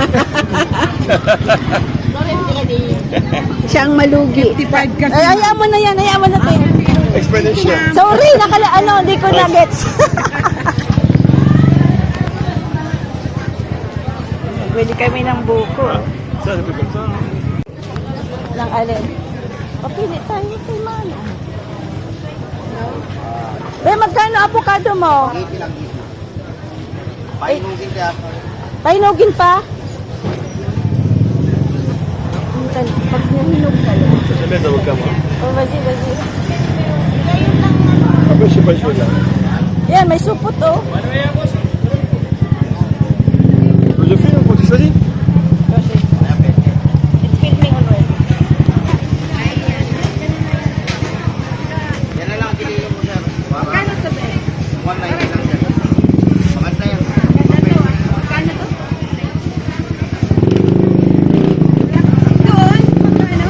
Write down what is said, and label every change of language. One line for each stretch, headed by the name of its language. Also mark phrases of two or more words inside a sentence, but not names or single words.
Filipino: Siyang malugi. 55 kasi. Ay, hayaan mo na yan. Hayaan mo na to. Explanation. Sorry, hindi ko na-gets. Bili kami ng buko.
French: Ça, c'est comme ça. Hein?
Filipino: Ng alin. Papili tayo kay Mano. Ben, magkano avocado mo? Painugin pa? Pag nahinog ka lang.
French: J'aime bien les avocats, moi.
Filipino: Oh, basi.
French: Après, je sais pas, je veux là.
Filipino: Yan, may supot oh.
French: Je filme pour que tu choisis.
English: It's filming already.
Filipino: Yan na lang, piliin mo sir. Kano to, Ben? 190 lang sir. Maganda yan. Kano to? Doon? Kano?